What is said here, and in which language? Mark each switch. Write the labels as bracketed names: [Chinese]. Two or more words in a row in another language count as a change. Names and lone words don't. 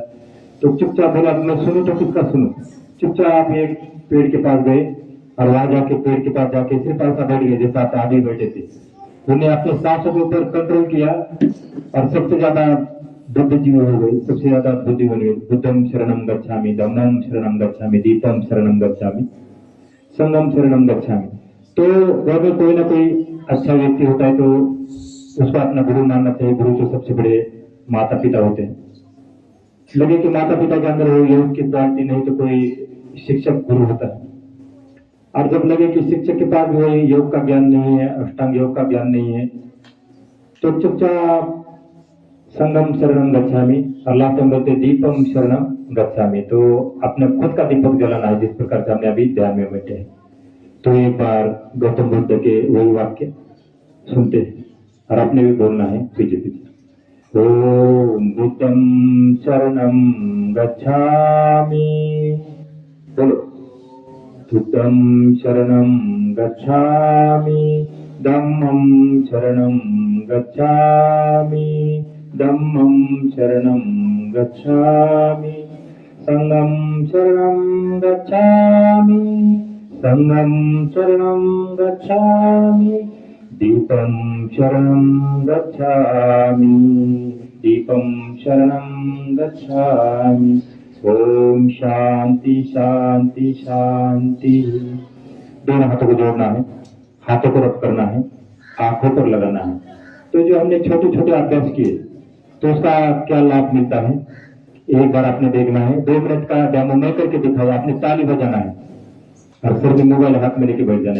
[Hindi] तो चुपचाप बोला मैं सुनूं तो किसका सुनूं। चुपचाप एक पेड़ के पास गए और वहां जाके पेड़ के पास जाके सिर्फ ऐसा बैठ गए जैसा आप आगे बैठे थे। उन्हें अपने सांसों के ऊपर कंट्रोल किया और सबसे ज्यादा बुद्धिजीवी हो गए, सबसे ज्यादा बुद्धि हो गई। [Pali] बुद्धम शरणम गच्छामि, धम्मम शरणम गच्छामि, दीपम शरणम गच्छामि, संगम शरणम गच्छामि। [Hindi] तो घर में कोई ना कोई अच्छा व्यक्ति होता है तो उसको अपना गुरु मानना चाहिए। गुरु तो सबसे बड़े माता पिता होते हैं। लगे कि माता पिता के अंदर हो योग की क्वालिटी नहीं तो कोई शिक्षक गुरु होता है। और जब लगे कि शिक्षक के पास भी योग का ज्ञान नहीं है, अष्टांग योग का ज्ञान नहीं है, तो चुपचाप [Pali] संगम शरणम गच्छामि, [Hindi] अल्लाह तो बोलते [Pali] दीपम शरणम गच्छामि। [Hindi] तो अपने खुद का दीपक जलाना है, जिस प्रकार से हमने अभी ध्यान में बैठे हैं। तो एक बार गौतम बुद्ध के वही वाक्य सुनते हैं और आपने भी बोलना है पीछे पीछे। [Pali] ओम बुद्धम शरणम गच्छामि, बोलो। बुद्धम शरणम गच्छामि, धम्मम शरणम गच्छामि, धम्मम शरणम गच्छामि, संगम शरणम गच्छामि, संगम शरणम गच्छामि, दीपम शरणम गच्छामि, दीपम शरणं गच्छामि। [Hindi] ओम शांति शांति शांति। दोनों हाथों को जोड़ना है, हाथों को रब करना है, आंखों पर लगाना है। तो जो हमने छोटे छोटे अभ्यास किए तो उसका क्या लाभ मिलता है, एक बार आपने देखना है। 2 मिनट का डेमो मैं करके दिखाऊँ, आपने ताली बजाना है और सिर में मोबाइल हाथ में लेके बैठ जाना है।